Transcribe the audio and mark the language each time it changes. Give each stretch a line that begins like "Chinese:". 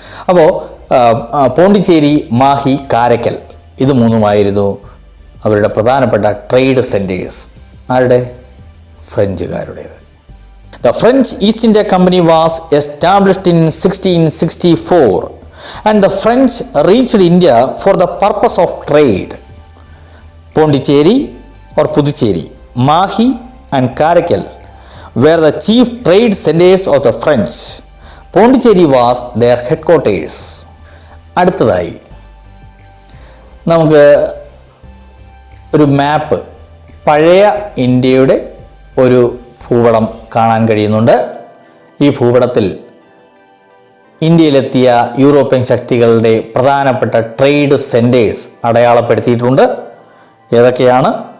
Malayalam: അപ്പോൾ പോണ്ടിച്ചേരി, മാഹി, കാരക്കൽ ഇത് 3ഉമായിരുന്നു അവരുടെ പ്രധാനപ്പെട്ട ട്രേഡ് സെൻറ്റേഴ്സ്. ആരുടെ? ഫ്രഞ്ചുകാരുടേത്.
English: The French East India Company was established in 1664 and the French reached India for the purpose of trade. Pondicherry or Puducherry, Mahe and Karaikal were the chief trade centers of the French. Pondicherry was their headquarters.
Malayalam: അടുത്തതായി നമുക്ക് ഒരു മാപ്പ്, പഴയ ഇന്ത്യയുടെ ഒരു ഭൂപടം കാണാൻ കഴിയുന്നുണ്ട്. ഈ ഭൂപടത്തിൽ ഇന്ത്യയിലെത്തിയ യൂറോപ്യൻ ശക്തികളുടെ പ്രധാനപ്പെട്ട ട്രേഡ് സെൻറ്റേഴ്സ് അടയാളപ്പെടുത്തിയിട്ടുണ്ട്. ഏതൊക്കെയാണ്?